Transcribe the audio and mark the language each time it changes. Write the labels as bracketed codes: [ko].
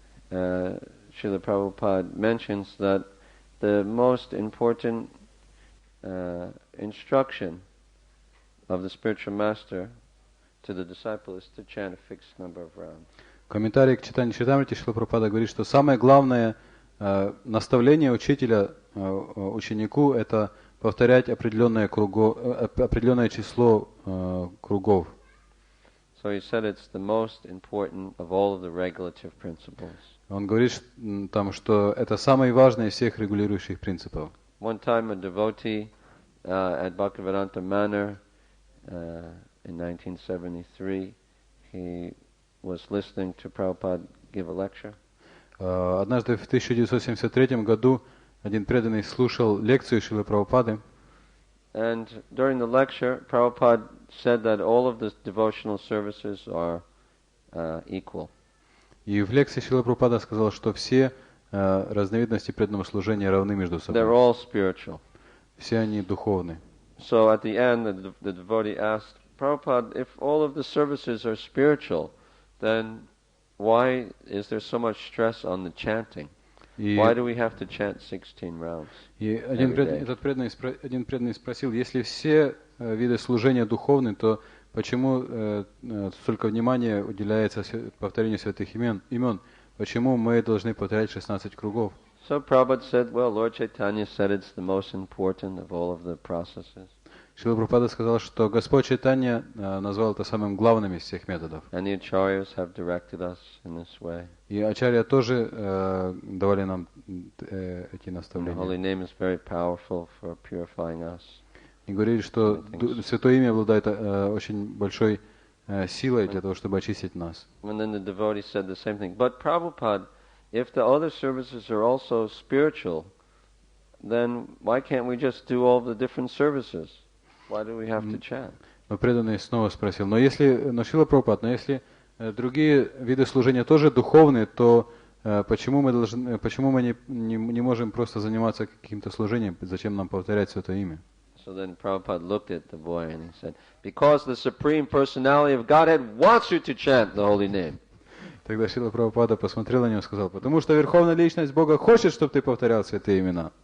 [en] Srila Prabhupada mentions that the most important instruction of the spiritual master to the disciple is to chant a fixed number of rounds. [ru] В комментарии к Чайтанья Чаритамрите Шрила Прабхупада говорит, что самое главное наставление учителя ученику — это повторять определенное число кругов. [en] So he said it's the most important of all of the regulative principles. [ru] Он говорит там, что это самый важный из всех регулирующих принципов. [en] One time a devotee at Bhaktivedanta Manor in 1973, he was listening to Prabhupada give a lecture. [ru] Однажды в 1973 году один преданный слушал лекцию Шрилы Прабхупады. [en] And during the lecture, Prabhupada said that all of the devotional services are equal. [ru] И в лекции Шрила Прабхупада сказал, что все разновидности преданного служения равны между собой. [en] They're all spiritual. [ru] Все они духовны. [en] So at the end, the devotee asked, Prabhupada, if all of the services are spiritual, then why is there so much stress on the chanting? Why do we have to chant 16 rounds? [ru] И один преданный спросил, если все виды служения духовны, то почему столько внимания уделяется повторению святых имен? Почему мы должны повторять 16 кругов? [en] So Prabhupada said, well, Lord Chaitanya said it's the most important of all of the processes. [ru] Шрила Прабхупада сказал, что Господь Чайтанья назвал это самым главным из всех методов. [en] And the acharyas have directed us in this way. [ru] И ачарья тоже давали нам эти наставления. [en] The holy name is very powerful for purifying us. [ru] И говорили, что святое имя обладает очень большой силой для того, чтобы очистить нас. [en] And then the devotee said the same thing. But Prabhupada, if the other services are also spiritual, then why can't we just do all the different services? Why do we have to chant? [ru] Но преданный снова спросил, но Шрила Прабхупада, но если другие виды служения тоже духовные, то почему мы не можем просто заниматься каким-то служением? Зачем нам повторять святое имя? [en] So then Prabhupada looked at the boy and he said, because the Supreme Personality of Godhead wants you to chant the holy name. [ru] Тогда Шрила Прабхупада посмотрел на него и сказал, потому что Верховная Личность Бога хочет, чтобы ты повторял святые имена.